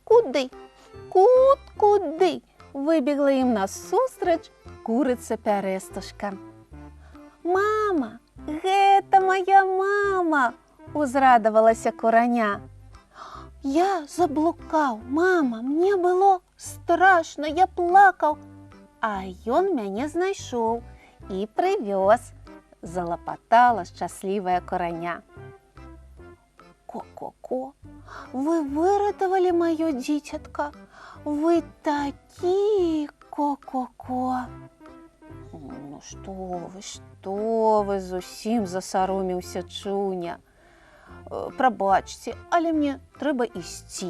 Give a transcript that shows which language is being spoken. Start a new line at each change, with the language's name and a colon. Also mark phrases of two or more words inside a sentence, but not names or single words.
Ukrainian: куди? Куди? Вибігла їм насустрач куриця Пярестушка.
Belarusian: Мама, гэта моя мама, узрадавалася кураня. Я заблукаў, мама, мне было страшна, я плакаў, а ён мяне знайшоў і прывёз, залапатала шчаслівая кураня. Ко-ко-ко, вы выратавалі маё дзіцятка, вы такі ко-ко-ко. Ну што вы, зусім засаромеўся Чуня. Прабачце, але мне трэба ісці.